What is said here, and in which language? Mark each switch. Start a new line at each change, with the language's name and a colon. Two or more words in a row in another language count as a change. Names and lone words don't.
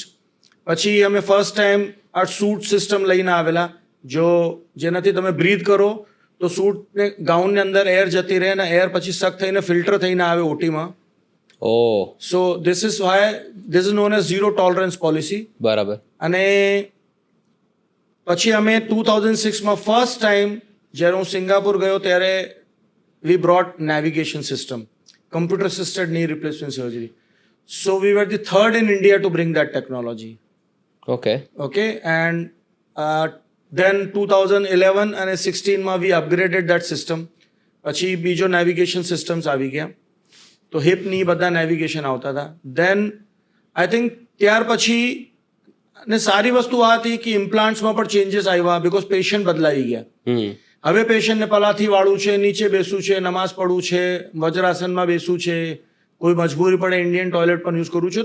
Gujarati: પછી અમે
English: first time
Gujarati: આ
English: suit system
Gujarati: લઈને આવેલા, જેનાથી તમે બ્રીથ કરો તો સૂટને ગાઉનની અંદર એર જતી રહે અને એર પછી સક થઈને ફિલ્ટર થઈને આવે ઓટીમાં.
English: so this is why this is known as zero tolerance policy. બરાબર.
Gujarati: અને પછી અમે 2006માં
English: first time
Gujarati: જ્યારે હું સિંગાપુર ગયો ત્યારે
English: we brought navigation system, computer assisted knee replacement surgery. So we were the third in India to bring that technology. Okay, and then 2011
Gujarati: અને 16માં
English: we upgraded that system.
Gujarati: પછી બીજો
English: navigation systems
Gujarati: આવી ગયા. તો હિપની બધા નેવિગેશન આવતા હતા.
English: then I think
Gujarati: ત્યાર પછી અને સારી વસ્તુ આ હતી કે ઇમ્પ્લાન્ટ્સમાં પણ ચેન્જીસ આવ્યા, બીકોઝ પેશન્ટ બદલાઈ ગયા. હવે પેશન્ટને પલાથી વાળવું છે, નીચે બેસવું છે, નમાઝ પડવું છે, વજ્રાસનમાં બેસવું છે, કોઈ મજબૂરી પડે
English: Indian toilet
Gujarati: પણ યુઝ કરવું છે.